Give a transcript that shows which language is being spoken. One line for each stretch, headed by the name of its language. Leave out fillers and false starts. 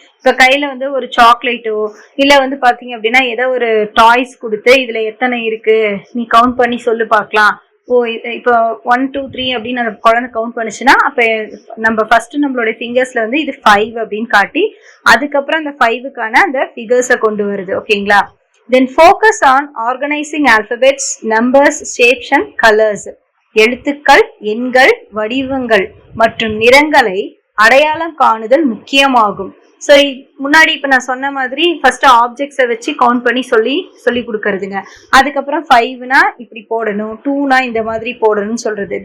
Tamil: இப்ப கையில வந்து ஒரு சாக்லேட்டோ இல்ல வந்து பாத்தீங்க அப்படின்னா ஏதோ ஒரு டாய்ஸ் கொடுத்து இதுல எத்தனை இருக்கு நீ கவுண்ட் பண்ணி சொல்லு பார்க்கலாம். ஓ இப்போ 1 2 3 அப்படின்னு அந்த குழந்தை கவுண்ட் பண்ணுச்சுன்னா அப்ப நம்ம ஃபர்ஸ்ட் நம்மளுடைய ஃபிங்கர்ஸ்ல வந்து இது 5 அப்படின்னு காட்டி அதுக்கப்புறம் அந்த 5க்கான அந்த ஃபிகர்ஸை கொண்டு வருது. ஓகேங்களா.
English: Then focus on organizing alphabets, numbers, shapes and colors.
Tamil: எழுத்துக்கள், எண்கள், வடிவங்கள் மற்றும் நிறங்களை அடையாளம் காணுதல் முக்கியமாகும். ஸோ முன்னாடி இப்ப நான் சொன்ன மாதிரி ஃபர்ஸ்ட் ஆப்ஜெக்ட்ஸை வச்சு கவுண்ட் பண்ணி சொல்லி கொடுக்கறதுங்க. அதுக்கப்புறம் 5னா இப்படி போடணும், 2னா இந்த மாதிரி போடணும்னு சொல்றது.